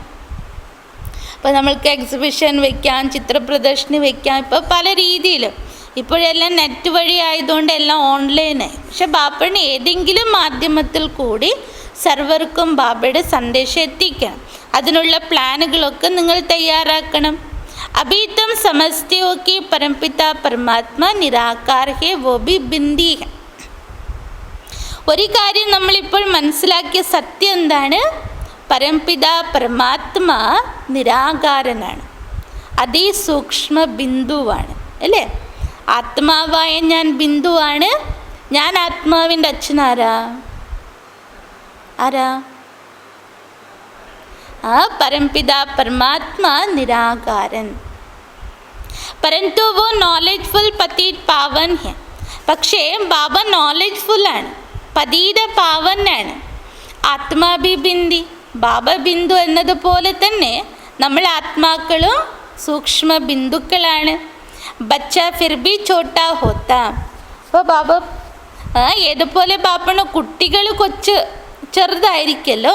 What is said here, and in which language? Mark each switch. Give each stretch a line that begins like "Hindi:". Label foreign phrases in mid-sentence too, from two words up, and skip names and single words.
Malayalam: അപ്പോൾ നമ്മൾക്ക് എക്സിബിഷൻ വയ്ക്കാം, ചിത്രപ്രദർശനി വയ്ക്കാം. ഇപ്പോൾ പല രീതിയിലും ഇപ്പോഴെല്ലാം നെറ്റ് വഴി ആയതുകൊണ്ട് എല്ലാം ഓൺലൈനായി. പക്ഷെ ബാബയുടെ ഏതെങ്കിലും മാധ്യമത്തിൽ കൂടി സർവർക്കും ബാബയുടെ സന്ദേശം എത്തിക്കണം. അതിനുള്ള പ്ലാനുകളൊക്കെ നിങ്ങൾ തയ്യാറാക്കണം.
Hindi: अभी तुम समझते हो कि परमपिता परमात्मा निराकार है, वो भी बिंदी है.
Malayalam: ഒരു കാര്യം നമ്മളിപ്പോൾ മനസ്സിലാക്കിയ സത്യം എന്താണ്? പരംപിത പരമാത്മ നിരാകാരനാണ്, അതിസൂക്ഷ്മ ബിന്ദുവാണ് അല്ലേ? ആത്മാവായ ഞാൻ ബിന്ദുവാണ്. ഞാൻ ആത്മാവിൻ്റെ അച്ഛനാരാ? ആരാ?
Hindi: परमपिता परमात्मा निराकारन. परंतु वो नॉलेजफुल पतित पावन है.
Malayalam: പക്ഷേ ബാബ നോളജ്ഫുള്ളാണ്, പതീത പാവനാണ്.
Hindi: आत्मा भी बिंदी.
Malayalam: ബാബ ബിന്ദു എന്നതുപോലെ തന്നെ നമ്മൾ ആത്മാക്കളും സൂക്ഷ്മ ബിന്ദുക്കളാണ്.
Hindi: बच्चा फिर भी छोटा होता.
Malayalam: അപ്പോൾ ബാബ ഏതുപോലെ ബാപ്പണ് കുട്ടികൾ ചെറുതായിരിക്കല്ലോ.